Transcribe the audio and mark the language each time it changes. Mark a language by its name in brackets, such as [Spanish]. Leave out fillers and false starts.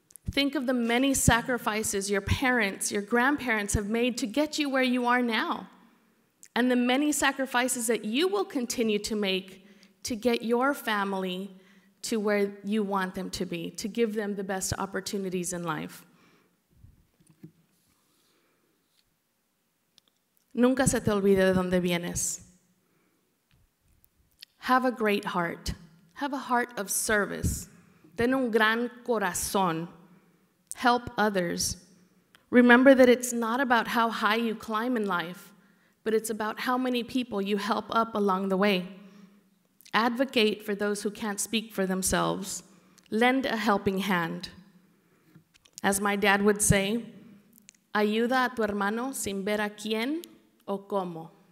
[English] Think of the many sacrifices your parents, your grandparents have made to get you where you are now, and the many sacrifices that you will continue to make to get your family to where you want them to be, to give them the best opportunities in life. [Spanish] Nunca se te olvide de dónde vienes. [English] Have a great heart. Have a heart of service. [Spanish] Ten un gran corazón. [English] Help others. Remember that it's not about how high you climb in life, but it's about how many people you help up along the way. Advocate for those who can't speak for themselves. Lend a helping hand. As my dad would say, [Spanish] ayuda a tu hermano sin ver a quién o cómo.